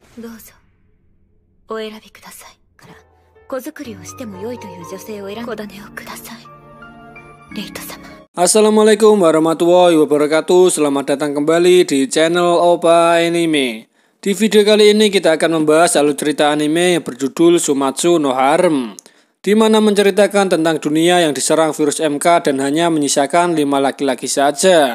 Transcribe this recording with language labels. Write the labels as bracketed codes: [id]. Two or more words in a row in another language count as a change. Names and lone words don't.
[ja] どうぞお選びください。から子作りをしても良いという女性を選んで子種をください。レイト様。 [ar] السلام عليكم ورحمة الله وبركاته. [id] Selamat datang kembali di channel Opa Anime. Di video kali ini kita akan membahas alur cerita anime yang berjudul Sumatsu no Harem, di mana menceritakan tentang dunia yang diserang virus MK dan hanya menyisakan 5 laki-laki saja.